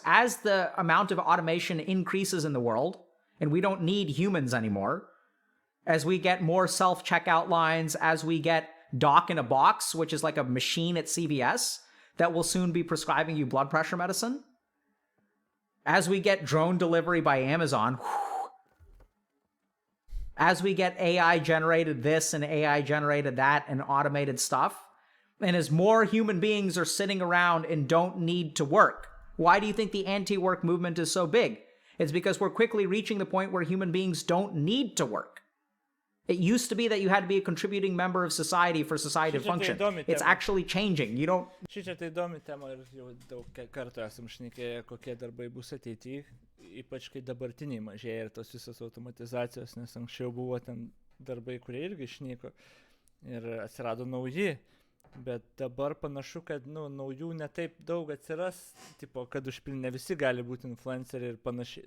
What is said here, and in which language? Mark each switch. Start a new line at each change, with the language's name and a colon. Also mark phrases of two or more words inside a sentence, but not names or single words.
English: As the amount of automation increases in the world, and we don't need humans anymore, as we get more self-checkout lines, as we get Doc in a Box, which is like a machine at CVS that will soon be prescribing you blood pressure medicine, as we get drone delivery by Amazon, as we get AI generated this and AI generated that and automated stuff, and as more human beings are sitting around and don't need to work. Why do you think the anti-work movement is so big? It's because we're quickly reaching the point where human beings don't need to work. It used to be that you had to be a contributing member of society for society to function. It's actually changing. You don't...
Lithuanian: Šičia tai įdomi tema ir jau daug kartų esam šnekėję, kokie darbai bus ateityje, ypač kai dabartiniai mažėja ir tos visos automatizacijos, nes anksčiau buvo ten darbai, kurie irgi išnyko ir atsirado nauji. Bet dabar panašu, kad naujų netaip daug atsiras, tipo, kad užpilnė visi gali būti influenceriai ir panašiai.